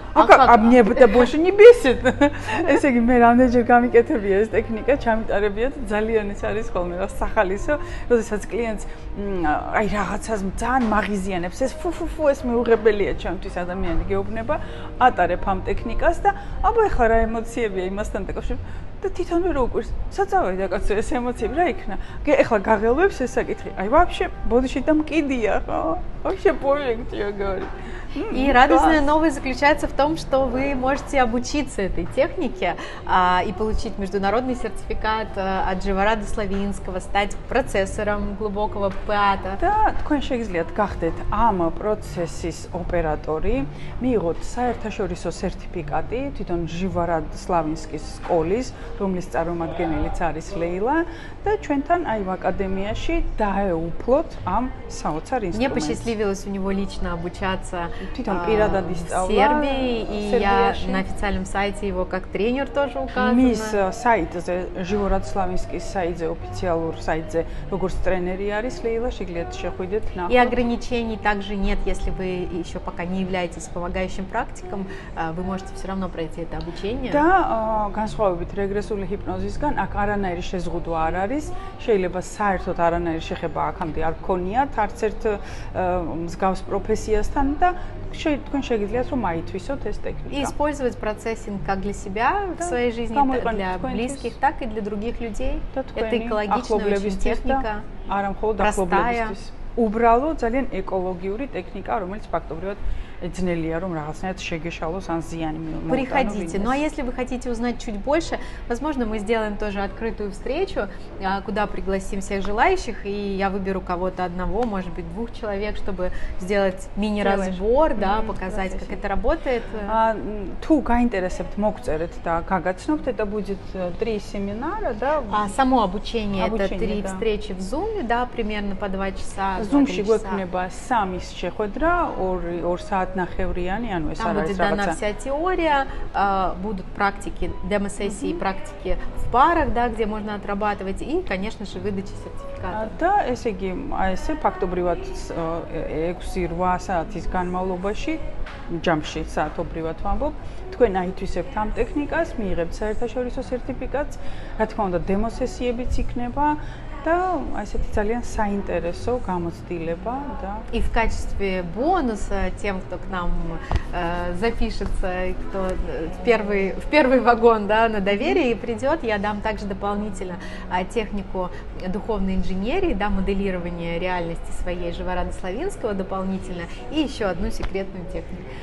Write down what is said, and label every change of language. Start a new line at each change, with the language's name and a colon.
Russian: А мне это больше не бесит.
Georgian: ესე იგი მე რამდენჯერ გამიკეთებია ეს ტექნიკა, ჩამიტარებია და ძალიან ის არის ხოლმე რა სახალისო, როდესაც კლიენტს აი რაღაცას ძალიან მაღიზიანებს, ეს ფუ ეს მეუღებელია ჩემთვის ადამიანი გეუბნება, ატარებ ამ ტექნიკას და აბა ეხლა რა ემოციებია იმასთან დაკავშირებით და თვითონვე რო უყურს, საწავედა კაცო ეს ემოციები რა იქნა? ეხლა გაღელვებს ეს საკითხი. Აი
Russian: вообще
Georgian: бодიში და მკიდია ხო?
Russian: Вообще пофиг, что говорит. И радостная новость заключается в том, что вы можете обучиться этой технике и получить международный сертификат от Живорада Славинского, стать процессором глубокого ПАТа.
Georgian: Да, თქვენ შეგიძლიათ გახდეთ ამ პროცესის ოპერატორი, მიიღოთ საერთაშორისო სერტიფიკატი თვითონ Живорад Славинскis სკოლის, რომლის წარმომადგენელიც არის ლეილა და ჩვენთან აი აკადემიაში დაეუფლოთ ამ საოცარ ინსტრუმენტს.
Russian: Мне посчастливилось у него лично обучаться в Сербии, и я на официальном сайте его как тренер тоже указана.
Georgian: Мис сайтზე Живорад Славинскis საიტზე ოფიციალურ საიტზე როგორც ტრენერი არის ლეილა, შეგიძლიათ შეხვიდეთ ნახოთ.
Russian: И ограничений также нет, если вы еще пока не являетесь помогающим практиком, вы можете все равно пройти это обучение.
Georgian: და განსხვავებით რეგრესული ჰიპნოზისგან, აქ არანაირი შეზღუდვა არ არის, შეიძლება საერთოდ аранაირი შეხება აქამდე არ გქონიათ არც ერთ მსგავს პროფესიასთან და თქვენ შეგიძლიათ რომ აითვისოთ ეს ტექნიკა.
Russian: И использовать процессинг как для себя в своей жизни, для близких, так и для других людей. Это экологичная очень техника, простая.
Georgian: უბრალოდ ძალიან ეკოლოგიური ტექნიკა, რომელიც ფაქტობრივად ძნელია რომ რაღაცნაირად შეგეშალოს ან ზიანი მოუტანოს.
Russian: Приходите. Ну а если вы хотите узнать чуть больше, возможно, мы сделаем тоже открытую встречу, куда пригласим всех желающих, и я выберу кого-то одного, может быть, 2 человек, чтобы сделать мини-разбор, да, показать, как это работает.
Georgian: Თუ გაინტერესებთ, მოგწერეთ და გაგაცნობთ,
Russian: это будет 3 семинара, да? Само обучение это 3 встречи в Zoom, да, примерно по 2 часа.
Georgian: Zoom-ში გვექნება 3 შეხვედრა, 2 საათნახევრიანი, ანუ ეს
Russian: Там будет дана вся теория, будут практики, демо-сессии и практики в парах, да, где можно отрабатывать, и, конечно же, выдача сертификата.
Georgian: და ესე იგი, აი ესე ფაქტობრივად 6-8 საათის განმავლობაში, ჯამში საათობრივად ვამბობ, თქვენ აითვისებთ ამ ტექნიკას, მიიღებთ საერთაშორისო სერტიფიკატს, რა თქმა უნდა, დემო-სესიებიც იქნება.
Russian: Да, это
Georgian: ძალიან საინტერესო გამოცდილება, да.
Russian: И в качестве бонуса тем, кто к нам запишется, кто в первый вагон, да, на доверие придет, я дам также дополнительно технику духовной инженерии, да, моделирования реальности своей Живорада Славинского дополнительно и еще одну секретную технику.